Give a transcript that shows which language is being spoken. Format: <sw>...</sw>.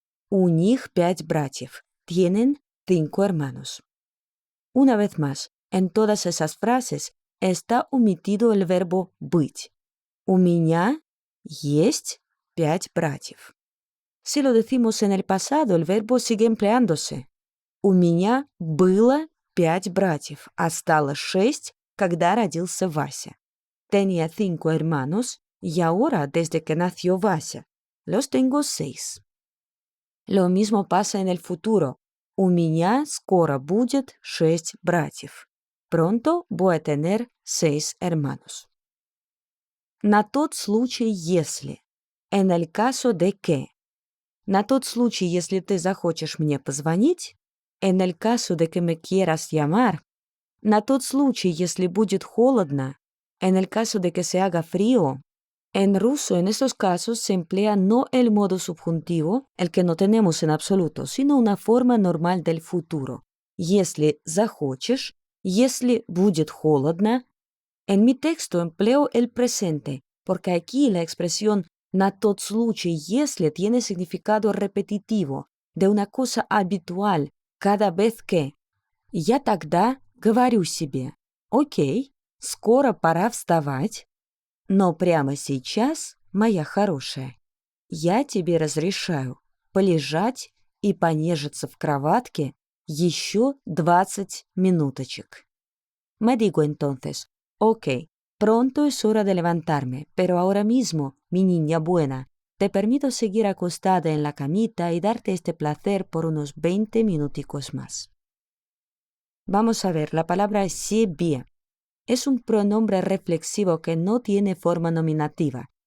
<ru>У них 5 братьев.</ru> <es>Tienen 5 hermanos. Una vez más, en todas esas frases está omitido el verbo быть.</es> <ru>У меня есть 5 братьев.</ru> <es>Si lo decimos en el pasado, el verbo sigue empleándose.</es> <ru>У меня было 5 братьев, а стало 6, когда родился Вася.</ru> <es>Tenía 5 hermanos y ahora, desde que nació Вася, los tengo 6. Lo mismo pasa en el futuro.</es> <ru>У меня скоро будет 6 братьев.</ru> <es>Pronto voy a tener 6 hermanos.</es> <ru>На тот случай, если.</ru> <es>En el caso de que.</es> <ru>На тот случай, если ты захочешь мне позвонить.</ru> <es>En el caso de que me quieras llamar.</es> <ru>На тот случай, если будет холодно.</ru> <es>En el caso de que se haga frío. En ruso, en estos casos, se emplea no el modo subjuntivo, el que no tenemos en absoluto, sino una forma normal del futuro.</es> <ru>Если захочешь, если будет холодно.</ru> <es>En mi texto empleo el presente, porque aquí la expresión</es> <ru>на тот случай, если</ru> <es>tiene significado repetitivo, de una cosa habitual, cada vez que.</es> <ru>Я тогда говорю себе, окей, скоро пора вставать, но прямо сейчас, моя хорошая, я тебе разрешаю полежать и понежиться в кроватке еще 20 минуточек.</ru> <es>Me digo entonces, ok, pronto es hora de levantarme, pero ahora mismo, mi niña buena, te permito seguir acostada en la camita y darte este placer por unos 20 minuticos más. Vamos a ver, la palabra себе. Es un pronombre reflexivo que no tiene forma nominativa.</es>